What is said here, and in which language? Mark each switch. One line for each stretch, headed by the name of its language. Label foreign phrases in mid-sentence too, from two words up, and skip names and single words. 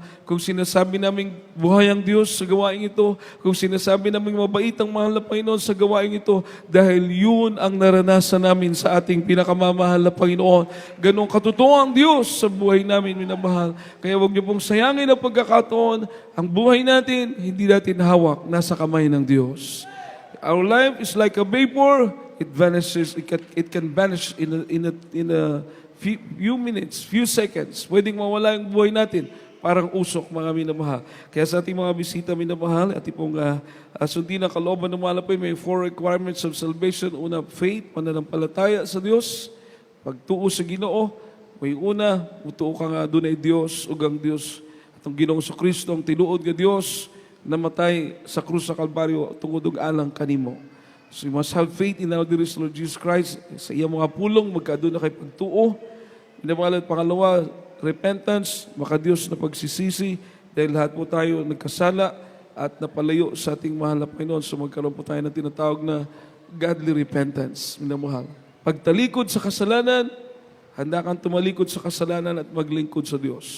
Filipino: Kung sinasabi namin buhay ang Diyos sa gawain ito, kung sinasabi namin mabait ang mahal na Panginoon sa gawain ito, dahil yun ang naranasan namin sa ating pinakamamahal na Panginoon. Ganong katotoo ang Diyos sa buhay namin, minamahal. Kaya huwag niyo pong sayangin ang pagkakataon. Ang buhay natin, hindi natin hawak, nasa kamay ng Diyos.
English: Our life is like a vapor. It vanishes. It can vanish in a few minutes, few seconds.
Filipino: Pwedeng mawala yung buhay natin. Parang usok, mga minamahal. Kaya sa ating mga bisita, minamahal, at pong sundin ang kalooban ng malapay, may
English: 4 requirements of salvation.
Filipino: Una, faith, pananampalataya sa Diyos.
Cebuano: Pagtuo sa Ginoo. May una, mutuo ka nga doon ay Diyos, ugang Diyos. At ang Ginoong sa Kristo, ang tinuod nga Diyos, namatay sa krus sa Kalbaryo, tungod og alang kanimo.
English: So you must have faith in our dear Lord Jesus Christ.
Cebuano: Sa iyang mga pulong, magkadoon na kay pagtuo.
Filipino: Minamahal at pangalawa, repentance, maka-Diyos na pagsisisi, dahil lahat po tayo nagkasala at napalayo sa ating mahal na Panginoon. So magkaroon po tayo ng tinatawag na
English: godly repentance.
Filipino: Minamahal. Pagtalikod sa kasalanan, handa kang tumalikod sa kasalanan at maglingkod sa Diyos.